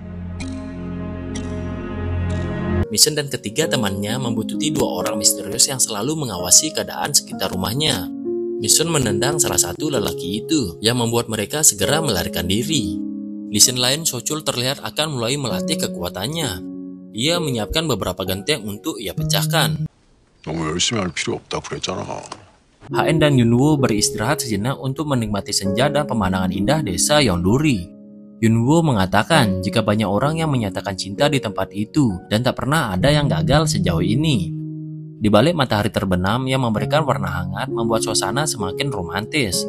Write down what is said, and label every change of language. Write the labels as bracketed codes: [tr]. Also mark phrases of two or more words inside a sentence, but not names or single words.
[id] Mission dan ketiga temannya membuntuti dua orang misterius yang selalu mengawasi keadaan sekitar rumahnya. Mission menendang salah satu lelaki itu yang membuat mereka segera melarikan diri. Di scene lain, Sochul terlihat akan mulai melatih kekuatannya. Ia menyiapkan beberapa genteng untuk ia pecahkan. [ko] 너무 열심히 할 필요 없다 그랬잖아. [id] HN dan Yunwoo beristirahat sejenak untuk menikmati senja dan pemandangan indah desa Yeongduri. Yunwoo mengatakan jika banyak orang yang menyatakan cinta di tempat itu dan tak pernah ada yang gagal sejauh ini. Di balik matahari terbenam yang memberikan warna hangat membuat suasana semakin romantis.